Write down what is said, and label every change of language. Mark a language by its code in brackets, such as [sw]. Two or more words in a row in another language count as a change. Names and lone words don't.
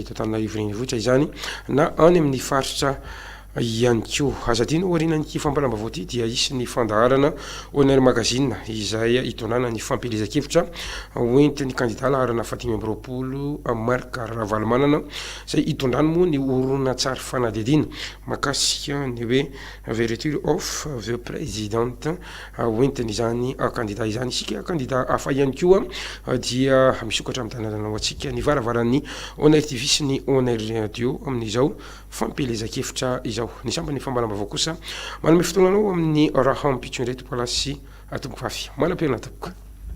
[mg] eto Antananarivo renivohitra izany na any amin'ny faritra ihany koa azadino orinan'ity fampalam-bavao ity dia isy ny fandaharana On Air magazine izay itondrana ny fampelezan-kevitra hoentin'ny candidat laharana 520 Marc Ravalomanana izay itondrany moa ny horonan-tsary fanadihadiana mahakasika ny hoe verture of the president hoentiny izany candidat izany isika candidat hafa ihany koa dia misokatra amin'ny tanànanao antsika ny varavaran'ny On Air TV sy ny On Air radio amin'izao fampelezan-kevitra izao ny sambany fambalambavao kosa manome fotoananao amin'ny raha ampitso indray tompokalasy tompoko fafy manam-piaina tompoko